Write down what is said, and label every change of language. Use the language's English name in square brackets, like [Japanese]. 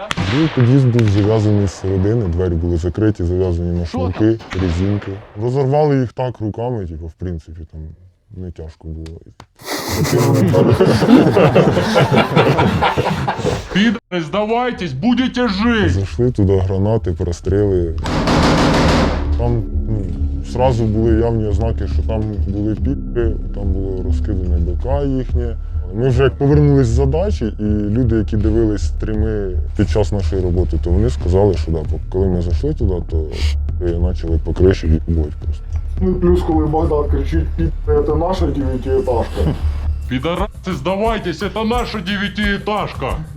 [Ukrainian] Другий під'їзд був зав'язаний з середини, двері були закриті, зав'язані на шнурки, резинки. Розорвали їх так руками, типу, в принципі, там не тяжко було. [Russian] Пидоры, сдавайтесь, будете жить! [Ukrainian] Зайшли туди, гранати, простріли. Там зразу були явні ознаки, що там були підки, там було розкидане БК їхнє. Ми вже як повернулись з задачі, і люди, які дивились стріми під час нашої роботи, то вони сказали, що да, коли ми зайшли туди, то почали по криші відбувати просто. Ну і плюс, коли Богдан кричить, це наша 9-етажка. [Russian] Пидорасы, сдавайтесь, это наша 9-этажка!